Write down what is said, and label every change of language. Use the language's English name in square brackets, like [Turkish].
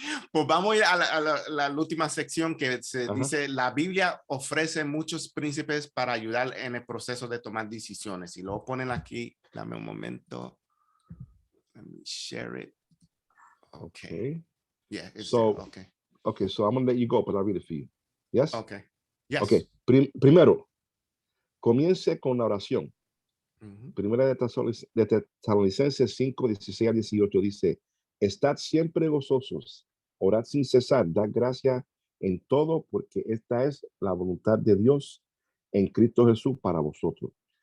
[Spanish] Pues vamos a ir a la última sección que se dice, la Biblia ofrece muchos príncipes para ayudar en el proceso de tomar decisiones. Y lo ponen aquí, dame un momento. [English] Let me share it. Okay. Yeah. It's So, zero. Okay. okay, so I'm going to let you go, but I'll read it for you. Yes? Okay. Yes. Okay. [Spanish] Primero, comience con la oración. Mhm. Primera de Tesalonicenses 5, 16 a 18 dice, estad siempre gozosos, orad sin cesar, dad gracia en todo, porque esta es la voluntad de Dios en Cristo Jesús para vosotros.